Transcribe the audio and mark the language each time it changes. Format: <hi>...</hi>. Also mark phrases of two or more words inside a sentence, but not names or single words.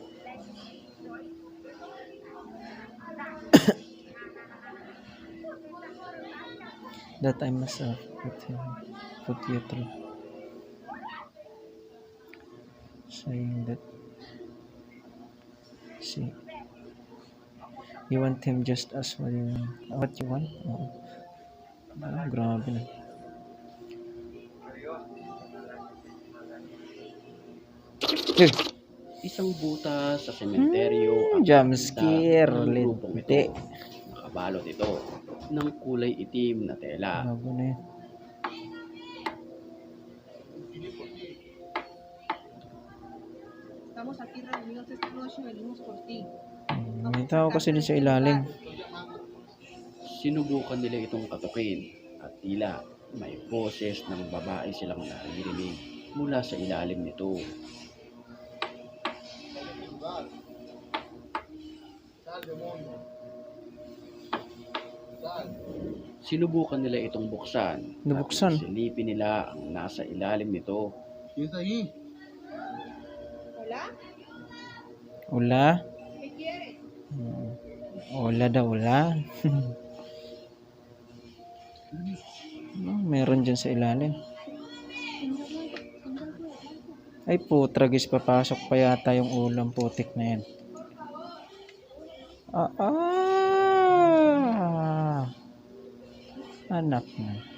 <en>That I must have put you through. Saying that. See. You want him just as what you want?</en> <tl>Oh, grabe na. Isang butas sa sementeryo ang</tl> <en>Jump</en> <tl>nakita</tl> <en>scare.</en> <tl>ng grupong Linte. ito. Nakabalot ito ng kulay itim na tela. Bago na yun.</tl> <es>Estamos aquí reunidos esta noche y venimos por ti.</es> <tl>May tao kasi din sa ilalim. Sinubukan nila itong katukin at tila may boses ng babae silang naririnig mula sa ilalim nito. Sinubukan nila itong buksan. Nabuksan? At silipin nila ang nasa ilalim nito.</tl> <es>Hola,</es> <tl>Ula?</tl> <es>¿qué quieres?</es> <tl>Ula daw, ula. Meron dyan sa ilalim. Ay putragis, papasok pa yata yung ulam putik na yan. Anak na.</tl>